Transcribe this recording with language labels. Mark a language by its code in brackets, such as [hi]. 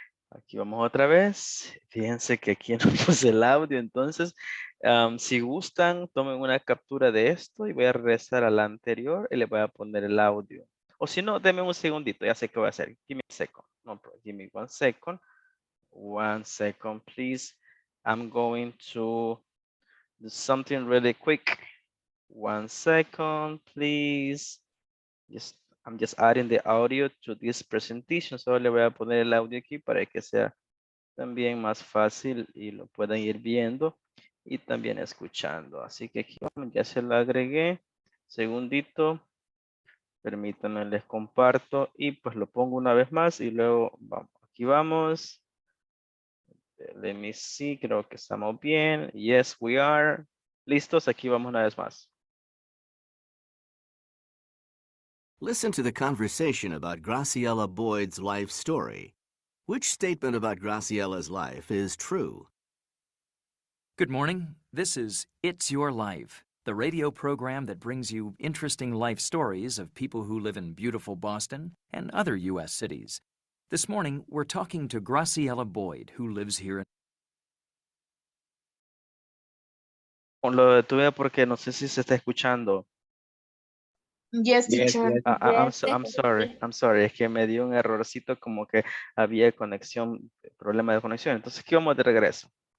[es] Aquí vamos otra vez. Fíjense que aquí no puse el audio, entonces, si gustan, tomen una captura de esto y voy a regresar a la anterior y le voy a poner el audio. O si no, denme un segundito, ya sé qué voy a hacer. [en] Give me a second. No, give me 1 second. 1 second, please. I'm going to do something really quick. 1 second, please. I'm just adding the audio to this presentation. [es] Solo le voy a poner el audio aquí para que sea también más fácil y lo puedan ir viendo y también escuchando. Así que aquí ya se lo agregué. Segundito. Permítanme, les comparto y pues lo pongo una vez más y luego vamos. Aquí vamos. [en] Let me see, [es] creo que estamos bien. [en] Yes, we are. [es] Listos, aquí vamos una vez más. [en] Listen to the conversation about Graciela Boyd's life story. Which statement about Graciella's life is true? Good morning. This is It's Your Life, the radio program that brings you interesting life stories of people who live in beautiful Boston and other U.S. cities. This morning, we're talking to Graciela Boyd, who lives here in [es] Lo detuve porque no sé si se está escuchando. [en] Yes, Yes, teacher. yes. I'm sorry, [es] es que me dio un errorcito como que había conexión, problema de conexión. Entonces, aquí vamos de regreso.